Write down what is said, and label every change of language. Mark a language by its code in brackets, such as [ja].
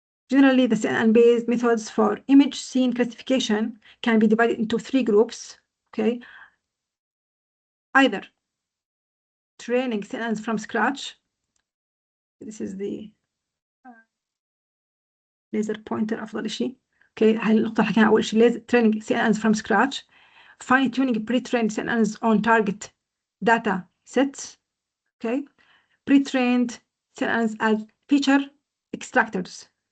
[en] Generally, the CNN-based methods for image scene classification can be divided into 3 groups, okay? Either training CNNs from scratch. This is the laser pointer [ar] أفضل شيء. Okay, هاي النقطة اللي حكينا أول شيء [en] training CNNs from scratch. Fine tuning pre-trained CNNs on target data sets. Okay, pre-trained CNNs as feature extractors.